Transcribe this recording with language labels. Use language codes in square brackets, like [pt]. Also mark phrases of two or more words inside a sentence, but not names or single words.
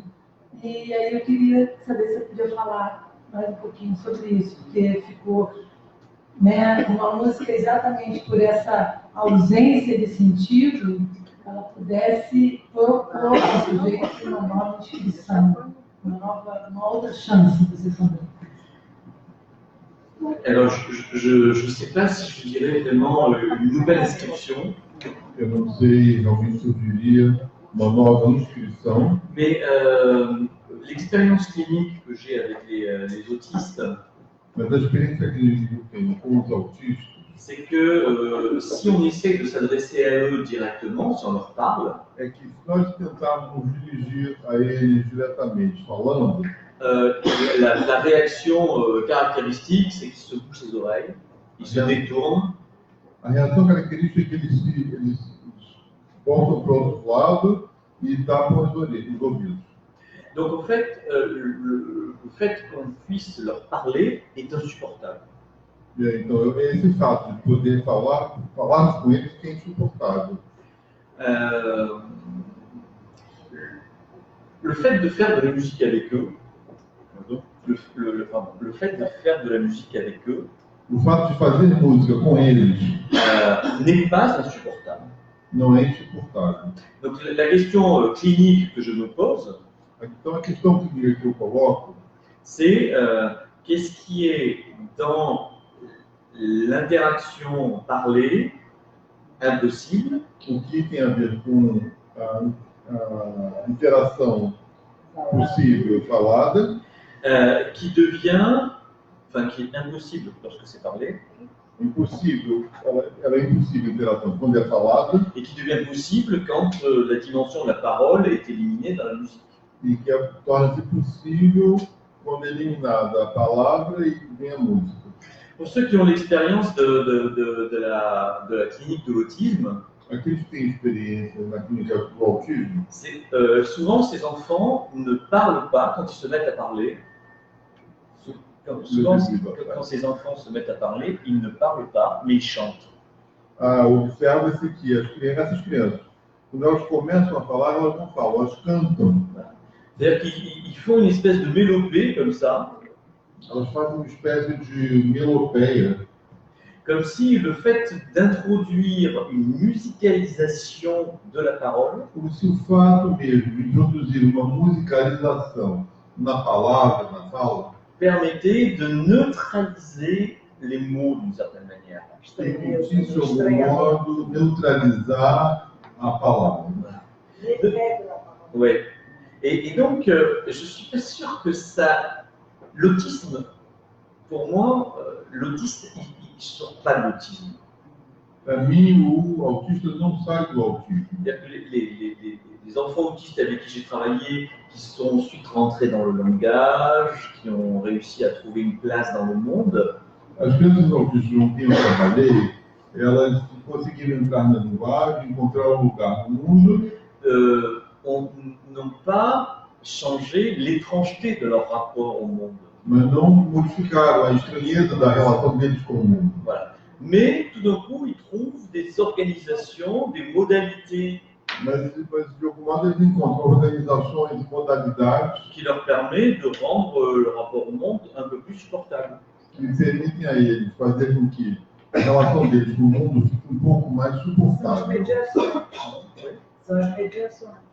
[pt] E aí eu queria saber se você podia falar mais um pouquinho sobre isso, porque ficou, né, uma música exatamente por essa ausência de sentido, ela pudesse propor ao sujeito uma nova descrição, uma outra chance de você também. [fr] Alors, je ne sais pas si je dirais vraiment une nouvelle inscription. [pt] Eu não sei realmente se eu diria uma nova inscrição. [fr] Mais l'expérience clinique que j'ai avec les autistes, [pt] Mas a experiência clínica que eu tenho com os autistas, [fr] c'est que si on essaie de s'adresser à eux directement, si on leur parle, [pt] é que se nós tentarmos nos dirigir a eles diretamente, falando, [fr] la réaction caractéristique, c'est qu'ils se bouchent les oreilles, ils se détournent. [pt] a reação característica é que eles voltam para o outro lado e tapam os ouvidos. [fr] Donc en fait, le fait qu'on puisse leur parler est insupportable. [pt] E aí, então, esse fato de poder falar com eles que é insuportável. [fr] Le fait de faire de la musique avec eux, le fait de faire de la musique avec eux, [pt] O fato de fazer música com eles [fr] n'est pas insupportable. [pt] não é insuportável. [fr] Donc la question clinique que je me pose, [pt] Então, a questão que eu coloco [fr] c'est qu'est-ce qui est dans l'interaction parlée impossible, [pt] o que tem a ver com a interação possível falada, [fr] qui devient, enfin qui est impossible lorsque c'est parlé, [pt] impossível, ela é impossível a interação quando é falada, [fr] et qui devient possible quand la dimension de la parole est éliminée dans la musique. [pt] e que torna-se possível quando é eliminada a palavra e vem a música. [fr] Pour ceux qui ont l'expérience de la clinique de l'autisme, [pt] Aqueles que têm experiência na clínica do autismo, [fr] souvent ces enfants ne parlent pas quand ils se mettent à parler. Souvent, quand ces enfants se mettent à parler, ils ne parlent pas, mais ils chantent. [pt] Observa-se que essas crianças, quando elas começam a falar, elas não falam, elas cantam. [fr] C'est-à-dire qu'ils font une espèce de mélopée comme ça. [pt] Elas fazem uma espécie de melopeia. [fr] Comme si le fait d'introduire une musicalisation de la parole, [pt] Como se o fato mesmo de introduzir uma musicalização na palavra, na fala, [fr] permettait de neutraliser les mots d'une certaine manière. [pt] permitisse de algum modo neutralizar a palavra. [fr] Oui. Et donc, je suis pas sûr que ça. L'autisme, pour moi, l'autiste, il ne sort pas de l'autisme. [pt] Para mim, o autista não sai do autisme. [fr] Les enfants autistes avec qui j'ai travaillé, qui sont ensuite rentrés dans le langage, qui ont réussi à trouver une place dans le monde. [pt] As crianças autistas com quem eu trabalhei, elas conseguiram entrar na linguagem, encontrar um lugar no mundo. [fr] N'ont pas changé l'étrangeté de leur rapport au monde. [pt] Mas não modificaram a estranheza da relação deles com o mundo. [fr] Voilà. Mais tout d'un coup, ils trouvent des organisations, des modalités [pt] Mas de algum modo eles encontram organizações e modalidades [fr] qui leur permettent de rendre le rapport au monde un peu plus supportable. [pt] que permitem a eles fazer com que a relação deles com o mundo fique um pouco mais São as suportável. mediações. São as mediações.